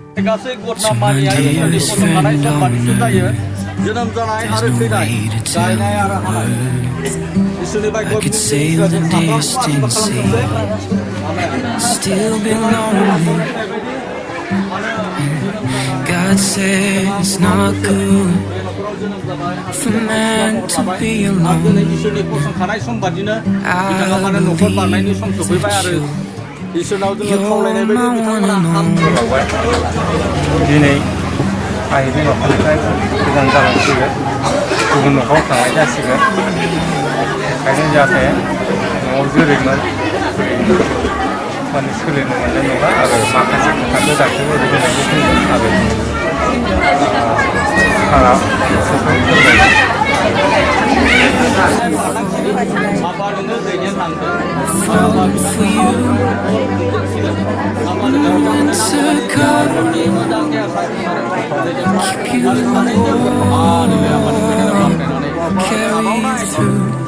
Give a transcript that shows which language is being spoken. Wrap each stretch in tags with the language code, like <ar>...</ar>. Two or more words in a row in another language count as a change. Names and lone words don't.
<brx>गासै घटना मानिया इसोरनि फसंखानाय सम्बादिसो जायो जोनोम जानाय आरो थैनाय गायनाय आरो हानाय इसोरनि बायख्य</brx> <en>still be lonely. God said it's not good for man to be alone.</en> <brx>इसोरनि फसंखानाय सम्बादिनो बिथाङा माने न'खर बारनायनि सम सफैबाय आरो इसोरनाव जोङो खावलायनाय बायदि बिथांमोना हामबाय दिनै आइनि न'खरनिफ्राय गोजान जालांसिगोन गुबुन न'खराव थांनाय जासिगोन ओंखायनो जाहाथे न'आव जेरैमोन माने सोलिनो मोननाय नङा आरो माखासे खोथाखौ दाख्लैबो बिदिनो बुंदों आरो सारा</brx> <en>Falling for you, winter come, keep you warm, carry you through.</en>